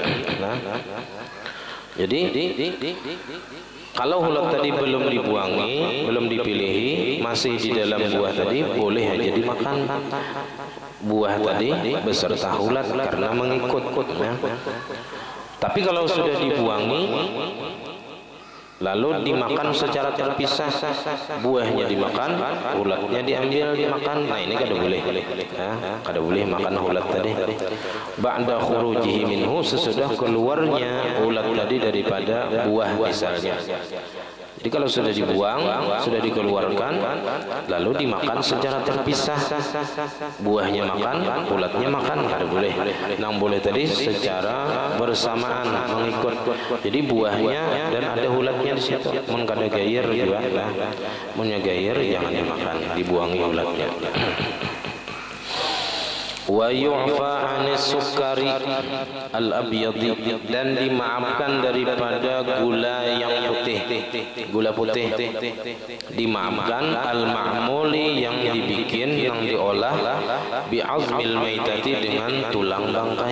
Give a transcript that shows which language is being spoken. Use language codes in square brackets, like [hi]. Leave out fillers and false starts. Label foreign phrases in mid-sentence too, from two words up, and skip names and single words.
[bjn] Jadi kalau hulat tadi belum dibuangi, belum dipilihi, masih di dalam buah tadi, boleh aja dimakan buah tadi beserta hulat karena mengikut. Tapi kalau sudah dibuangi lalu dimakan secara terpisah, buahnya dimakan, hulatnya diambil dimakan, nah ini kada boleh. Kada boleh makan hulat tadi. [ar] بعد خروجه منه, [bjn] sesudah keluarnya hulat tadi daripada buah misalnya. Jadi kalau sudah dibuang, sudah dikeluarkan, lalu dimakan secara terpisah, buahnya makan, ulatnya makan, kada boleh. Nang boleh tadi secara bersamaan mengikut. Jadi buahnya dan ada ulatnya di situ. Mun kada gair juga, munnya gair jangan dimakan, dibuangi ulatnya. [ar] ويعفى عن السكر الأبيض, [bjn] dan dimaafkan daripada gula yang putih, gula putih dimaafkan, al-ma'muli yang dibikin, yang diolah, [ar] بعظم الميتة, [bjn] dengan tulang bangkai.